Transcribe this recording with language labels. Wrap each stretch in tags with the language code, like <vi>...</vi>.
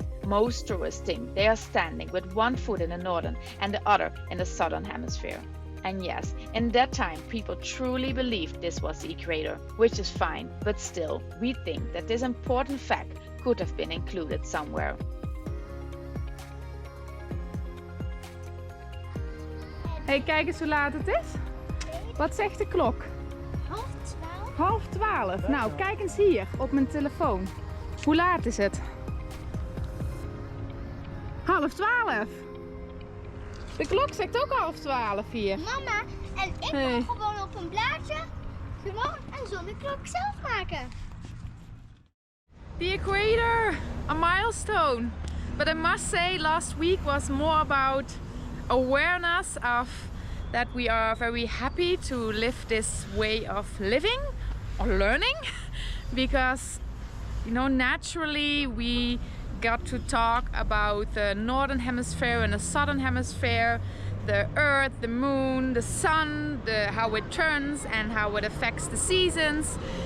<en>Most tourists think they are standing with one foot in the northern and the other in the southern hemisphere. And yes, in that time, people truly believed this was the equator, which is fine, but still, we think that this important fact could have been included somewhere.</en> <nl>Hey, kijk eens hoe laat het is. Wat zegt de klok? 11:30. 11:30. Nou, kijk eens hier op mijn telefoon. Hoe laat is het? 11:30. De klok zegt ook 11:30 hier. Mama, en ik wil gewoon op een blaadje gewoon een zonneklok zelf maken.</nl> <en>The equator, a milestone. But I must say last week was more about awareness of that we are very happy to live this way of living or learning because naturally we got to talk about the northern hemisphere and the southern hemisphere, the earth, the moon, the sun, how it turns and how it affects the seasons.</en>